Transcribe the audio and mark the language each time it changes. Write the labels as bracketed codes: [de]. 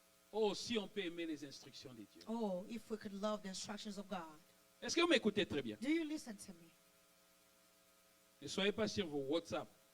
[fr] Oh, si on peut aimer les instructions de Dieu. [en] Oh, if we could love the instructions of God. [fr] Est-ce que vous m'écoutez très bien? [en] Do you listen to me? [fr] Ne soyez pas sur vos WhatsApp.